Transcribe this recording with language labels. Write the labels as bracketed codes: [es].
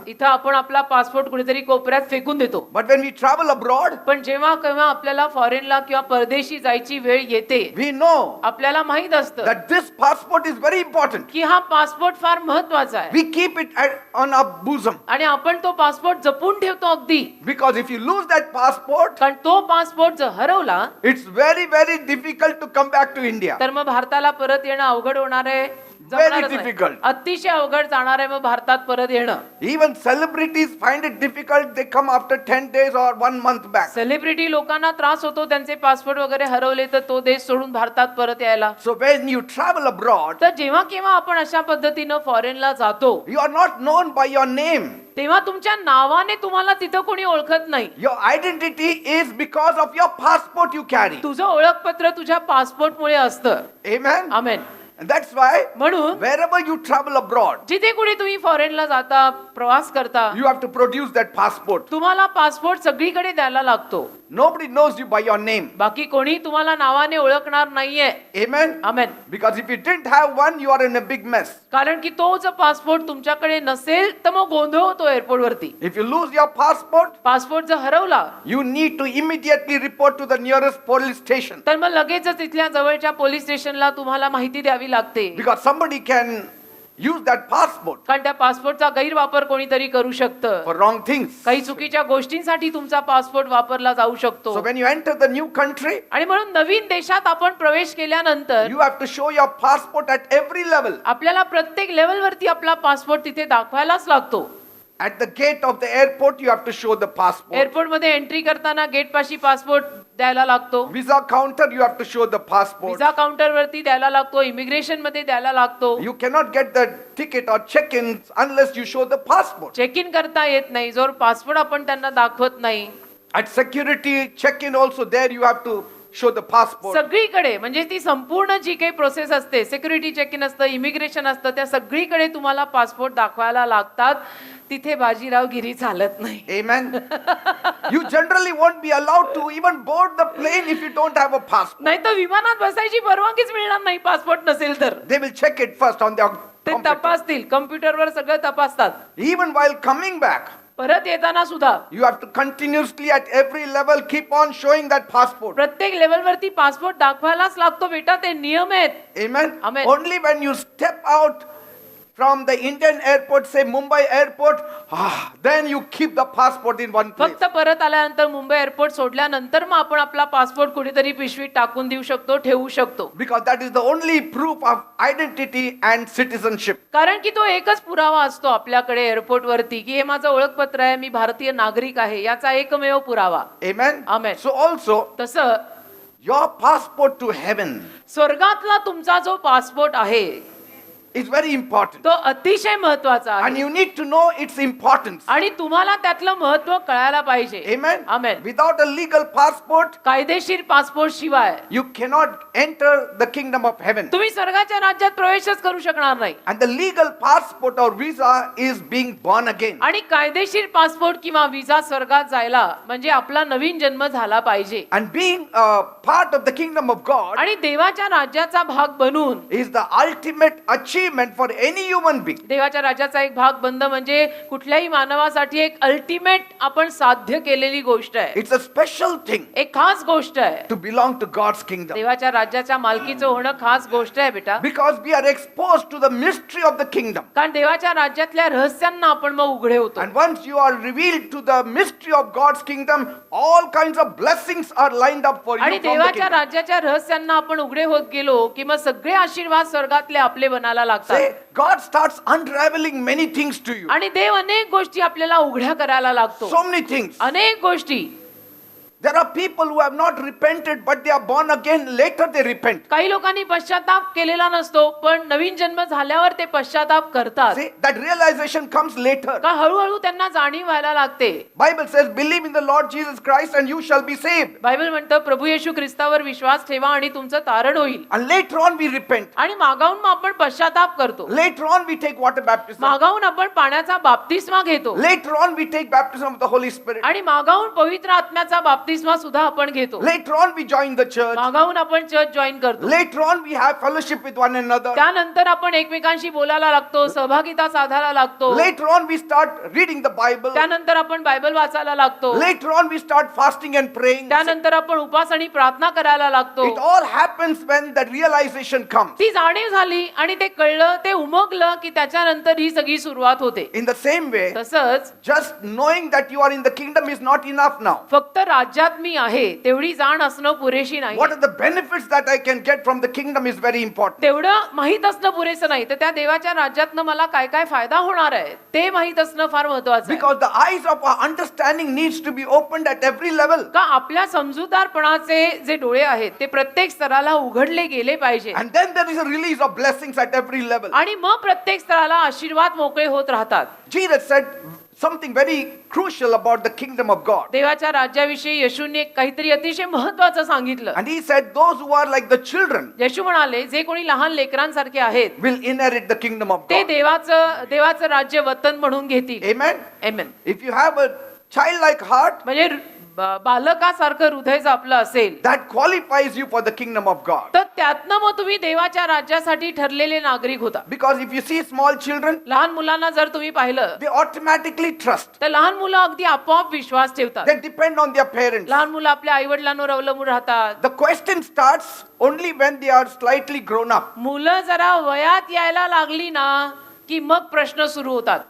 [mr] इथं आपण आपला पासपोर्ट कुठेतरी कोपऱ्यात फेकून देतो. [en] but when we travel abroad, [mr] पण जेव्हा केव्हा आपल्याला फॉरेनला किंवा परदेशी जायची वेळ येते, [en] we know [mr] आपल्याला माहित असतं [en] that this passport is very important. [mr] की हा पासपोर्ट फार महत्वाचा आहे. [en] We keep it on our bosom, [mr] आणि आपण तो पासपोर्ट जपून ठेवतो अगदी. [en] because if you lose that passport, [mr] कारण तो पासपोर्ट जर हरवला [en] it's very, very difficult to come back to India. [mr] तर मग भारताला परत येणं अवघड होणार आहे. [en] Very difficult. [mr] अतिशय अवघड जाणार आहे मग भारतात परत येणं. [en] Even celebrities find it difficult. They come after 10 days or 1 month back. [mr] Celebrity लोकांना त्रास होतो त्यांचे पासपोर्ट वगैरे हरवले तर तो देश सोडून भारतात परत यायला. [en] So when you travel abroad, [mr] तर जेव्हा केव्हा आपण अशा पद्धतीनं फॉरेनला जातो, [en] you are not known by your name. [mr] तेव्हा तुमच्या नावाने तुम्हाला तिथं कोणी ओळखत नाही. [en] Your identity is because of your passport you carry. [mr] तुझं ओळखपत्र तुझ्या पासपोर्टमुळे असतं. [en] Amen. [mr] Amen. [en] And that's why [mr] म्हणून [en] wherever you travel abroad, [mr] जिथे कुठे तुम्ही फॉरेनला जाता, प्रवास करता, [en] you have to produce that passport. [mr] तुम्हाला पासपोर्ट सगळीकडे द्यायला लागतो. [en] Nobody knows you by your name. [mr] बाकी कोणी तुम्हाला नावाने ओळखणार नाहीये. [en] Amen? [mr] Amen. [en] Because if you didn't have one, you are in a big mess. [mr] कारण की तो जर पासपोर्ट तुमच्याकडे नसेल तर मग गोंधळ होतो एअरपोर्ट वरती. [en] If you lose your passport, [mr] passport जर हरवला [en] you need to immediately report to the nearest police station. [mr] तर मग लगेचच तिथल्या जवळच्या पोलीस स्टेशनला तुम्हाला माहिती द्यावी लागते. [en] Because somebody can use that passport [mr] कारण त्या पासपोर्टचा गैरवापर कोणीतरी करू शकतं. [en] for wrong things. [mr] काही चुकीच्या गोष्टींसाठी तुमचा पासपोर्ट वापरला जाऊ शकतो. [en] So when you enter the new country, [mr] आणि म्हणून नवीन देशात आपण प्रवेश केल्यानंतर [en] you have to show your passport at every level. [mr] आपल्याला प्रत्येक लेवलवरती आपला पासपोर्ट तिथे दाखवायलाच लागतो. [en] At the gate of the airport, you have to show the passport. [mr] Airport मध्ये एंट्री करताना गेट पाशी पासपोर्ट द्यायला लागतो. [en] Visa counter, you have to show the passport. [mr] Visa counter वरती द्यायला लागतो. इमिग्रेशन मध्ये द्यायला लागतो. [en] You cannot get the ticket or check-in unless you show the passport. [mr] Check in करता येत नाही जर पासपोर्ट आपण त्यांना दाखवत नाही. [en] At security check-in also, there you have to show the passport. [mr] सगळीकडे म्हणजे ती संपूर्ण जी काही प्रोसेस असते, सिक्युरिटी चेक इन असतं, इमिग्रेशन असतं, त्या सगळीकडे तुम्हाला पासपोर्ट दाखवायला लागतात. तिथे बाजीरावगिरी चालत नाही. [en] Amen. You generally won't be allowed to even board the plane if you don't have a passport. [mr] नाही तर विमानात बसायची परवानगीच मिळणार नाही पासपोर्ट नसेल तर. [en] They will check it first on their [mr] ते [en] computer. [mr] तपासतील, कम्प्युटरवर सगळं तपासतात. [en] Even while coming back, [mr] परत येताना सुद्धा [en] you have to continuously at every level keep on showing that passport. [mr] प्रत्येक लेवलवरती पासपोर्ट दाखवायलाच लागतो बेटा. ते नियम आहेत. [en] Amen. Amen. Only when you step out from the Indian airport, say Mumbai airport, then you keep the passport in one place. [mr] फक्त परत आल्यानंतर मुंबई एअरपोर्ट सोडल्यानंतर मग आपण आपला पासपोर्ट कुठेतरी पिशवीत टाकून देऊ शकतो, ठेवू शकतो. [en] Because that is the only proof of identity and citizenship. [mr] कारण की तो एकच पुरावा असतो आपल्याकडे एअरपोर्ट वरती की हे माझं ओळखपत्र आहे, मी भारतीय नागरिक आहे, याचा एकमेव पुरावा. [en] Amen. Amen. So also, [mr] तसं [en] your passport to heaven [mr] स्वर्गातला तुमचा जो पासपोर्ट आहे [en] is very important. [mr] तो अतिशय महत्वाचा [en] And [mr] आहे. [en] you need to know its importance. [mr] आणि तुम्हाला त्यातलं महत्व कळायला पाहिजे. [en] Amen. Amen. Without a legal passport, [mr] कायदेशीर पासपोर्ट शिवाय [en] you cannot enter the kingdom of heaven. [mr] तुम्ही स्वर्गाच्या राज्यात प्रवेशच करू शकणार नाही. [en] And the legal passport or visa is being born again. [mr] आणि कायदेशीर पासपोर्ट किंवा विजा स्वर्गात जायला म्हणजे आपला नवीन जन्म झाला पाहिजे. [en] And being a part of the kingdom of God [mr] आणि देवाच्या राज्याचा भाग बनून [en] is the ultimate achievement for any human being. [mr] देवाच्या राज्याचा एक भाग बनणं म्हणजे कुठल्याही मानवासाठी एक अल्टिमेट आपण साध्य केलेली गोष्ट आहे. [en] It's a special thing [mr] एक खास गोष्ट आहे. [en] to belong to God's kingdom. [mr] देवाच्या राज्याच्या मालकीचं होणं खास गोष्ट आहे बेटा. [en] Because we are exposed to the mystery of the kingdom. [mr] कारण देवाच्या राज्यातल्या रहस्यांना आपण मग उघडे होतो. [en] And once you are revealed to the mystery of God's kingdom, all kinds of blessings are lined up for you [mr] आणि [en] from the [mr] देवाच्या [en] kingdom. [mr] राज्याच्या रहस्यांना आपण उघडे होत गेलो की मग सगळे आशीर्वाद स्वर्गातले आपले बनायला लागतात. [en] Say, God starts unraveling many things to you. [mr] आणि देव अनेक गोष्टी आपल्याला उघड्या करायला लागतो. [en] So many things. [mr] अनेक गोष्टी. [en] There are people who have not repented, but they are born again. Later they repent. [mr] काही लोकांनी पश्चाताप केलेला नसतो पण नवीन जन्म झाल्यावर ते पश्चाताप करतात. [en] See, that realization comes later. [mr] का हळूहळू त्यांना जाणीव व्हायला लागते. [en] Bible says, believe in the Lord Jesus Christ and you shall be saved. [mr] Bible म्हणतं प्रभू येशू ख्रिस्तावर विश्वास ठेवा आणि तुमचं तारण होईल. [en] And later on we repent. [mr] आणि मागाहून मग आपण पश्चाताप करतो. [en] Later on we take water baptism. [mr] मागाहून आपण पाण्याचा बाप्तिस्मा घेतो. [en] Later on we take baptism of the Holy Spirit. [mr] आणि मागाहून पवित्र आत्म्याचा बाप्तिस्मा सुद्धा आपण घेतो. [en] Later on we join the church. [mr] मागाहून आपण चर्च जॉईन करतो. [en] Later on we have fellowship with one another. [mr] त्यानंतर आपण एकमेकांशी बोलायला लागतो, सहभागिता साधायला लागतो. [en] Later on we start reading the Bible. [mr] त्यानंतर आपण बायबल वाचायला लागतो. [en] Later on we start fasting and praying. [mr] त्यानंतर आपण उपास आणि प्रार्थना करायला लागतो. [en] It all happens when the realization comes. [mr] ती जाणीव झाली आणि ते कळलं, ते उमगलं की त्याच्यानंतर ही सगळी सुरुवात होते. [en] In the same way, [mr] तसंच [en] just knowing that you are in the kingdom is not enough now. [mr] फक्त राज्यात मी आहे तेवढी जाण असणं पुरेशी नाही. [en] What are the benefits that I can get from the kingdom is very important. [mr] तेवढं माहित असणं पुरेसं नाही. तर त्या देवाच्या राज्यातनं मला काय काय फायदा होणार आहे ते माहित असणं फार महत्वाचं आहे. [en] Because the eyes of our understanding needs to be opened at every level. [mr] का आपल्या समजूतदारपणाचे जे डोळे आहेत ते प्रत्येक स्तराला उघडले गेले पाहिजे. [en] And then there is a release of blessings at every level. [mr] आणि मग प्रत्येक स्तराला आशीर्वाद मोकळे होत राहतात. [en] Jesus said, something very crucial about the kingdom of God. [mr] देवाच्या राज्याविषयी येशूने काहीतरी अतिशय महत्वाचं सांगितलं. [en] And he said, those who are like the children [mr] येशू म्हणाले, जे कोणी लहान लेकरांसारखे आहेत [en] will inherit the kingdom of [mr] ते [en] God. [mr] देवाचं राज्य वतन म्हणून घेतील. [en] Amen. [mr] Amen. [en] If you have a childlike heart, [mr] म्हणजे बालकासारखं हृदय जर आपलं असेल [en] that qualifies you for the kingdom of God. [mr] तर त्यातनं मग तुम्ही देवाच्या राज्यासाठी ठरलेले नागरिक होता. [en] Because if you see small children, [mr] लहान मुलांना जर तुम्ही पाहिलं [en] they automatically trust. [mr] तर लहान मुलं अगदी आपोआप विश्वास ठेवतात. [en] They depend on their parents. [mr] लहान मुलं आपल्या आई वडिलांवर अवलंबून राहतात. [en] The question starts only when they are slightly grown up. [mr] मुलं जरा वयात यायला लागली ना की मग प्रश्न सुरू होतात.